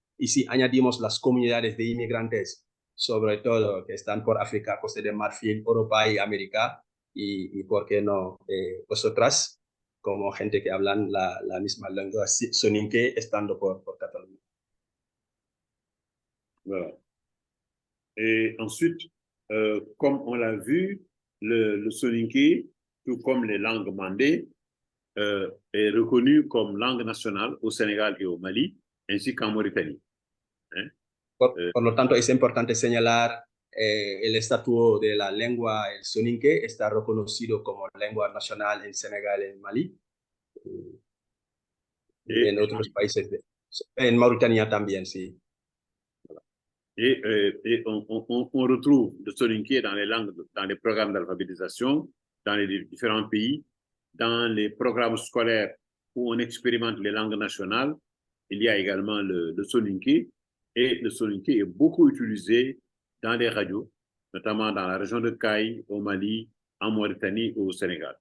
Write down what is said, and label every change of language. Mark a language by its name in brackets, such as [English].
[Spanish] Y si añadimos las comunidades de inmigrantes, sobre todo que están por África, Costa de Marfil, Europa y América, y por qué no vosotras, como gente que hablan la misma lengua soninké, estando por Cataluña. [French] Voilà. Et ensuite, comme on l'a vu, le soninké, tout comme les langues mandées, est reconnu comme langue nationale au Sénégal et au Mali, ainsi qu'en Mauritanie. Hein? [Spanish] Por lo tanto, es importante señalar el estatuto de la lengua, el soninké, está reconocido como lengua nacional en Senegal y en Mali, y en otros países, en Mauritania también, sí. [French] Et on retrouve le soninké dans les langues, dans les programmes d'alphabétisation, dans les différents pays, dans les programmes scolaires où on expérimente les langues nationales. Il y a également le soninké, et le soninké est beaucoup utilisé dans les radios, notamment dans la région de Caille, au Mali, en Mauritanie et au Sénégal.